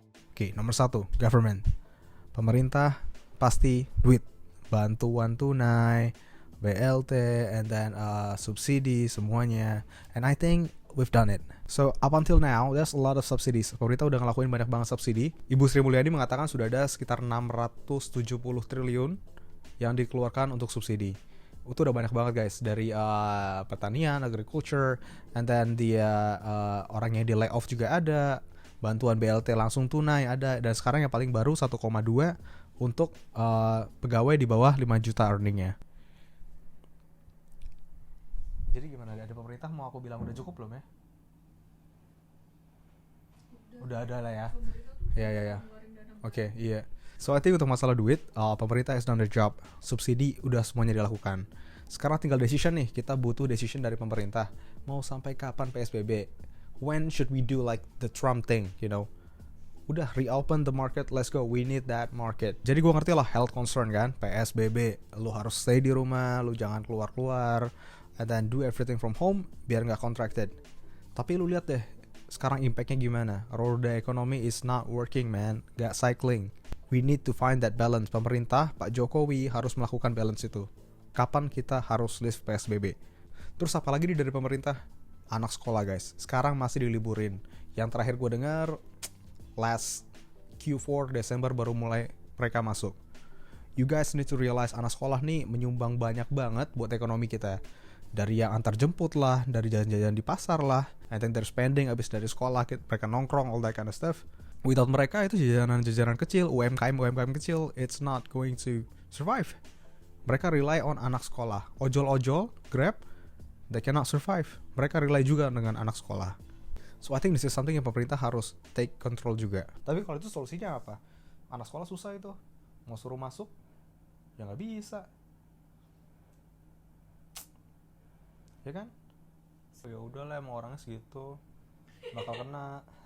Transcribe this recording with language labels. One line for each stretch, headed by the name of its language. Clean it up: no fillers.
Indonesian: Oke, nomor 1, government. Pemerintah pasti duit, bantuan tunai, BLT, and then subsidi semuanya.
English: And I think we've done it. So up until now, there's a lot of subsidies.
Indonesian: Pemerintah udah ngelakuin banyak banget subsidi. Ibu Sri Mulyani mengatakan sudah ada sekitar 670 triliun yang dikeluarkan untuk subsidi. Itu udah banyak banget guys, dari pertanian, agriculture, and then dia orang yang di layoff juga ada, bantuan BLT langsung tunai ada, dan sekarang yang paling baru 1,2 untuk pegawai di bawah 5 juta earningnya. Jadi gimana, ada pemerintah mau aku bilang udah cukup belum ya? Udah ada lah ya. Ya. Oke, iya.
English: So I think
Indonesian: untuk masalah duit, pemerintah
English: has done their job.
Indonesian: Subsidi udah semuanya dilakukan. Sekarang tinggal decision nih, kita butuh decision dari pemerintah. Mau sampai kapan PSBB?
English: When should we do like the Trump thing, you know? Udah reopen the market, let's go, we need that market.
Indonesian: Jadi gue ngerti lah health concern kan, PSBB, lu harus stay di rumah, lu jangan keluar-keluar,
English: and then do everything from home
Indonesian: biar nggak contracted. Tapi lu lihat deh, sekarang impactnya gimana? Roda ekonomi
English: is not working man, gak cycling. We need to find that balance.
Indonesian: Pemerintah, Pak Jokowi harus melakukan balance itu. Kapan kita harus lift PSBB? Terus apa lagi nih dari pemerintah? Anak sekolah guys, sekarang masih diliburin. Yang terakhir gue dengar, last Q4 Desember baru mulai mereka masuk.
English: You guys need to realize
Indonesian: anak sekolah nih menyumbang banyak banget buat ekonomi kita. Dari yang antar jemput lah, dari jajan-jajan di pasar lah, and then they're spending abis dari sekolah, mereka nongkrong,
English: all that kind of stuff.
Indonesian: Without mereka itu jajanan-jajanan kecil, UMKM kecil,
English: it's not going to survive.
Indonesian: Mereka rely on anak sekolah.
English: Ojol-ojol, Grab, they cannot survive.
Indonesian: Mereka rely juga dengan anak sekolah.
English: So I think this is something
Indonesian: yang pemerintah harus take control juga. Tapi kalau itu solusinya apa? Anak sekolah susah itu. Mau suruh masuk, ya nggak bisa. Ya kan? Ya udah lah, emang orangnya segitu. Bakal kena.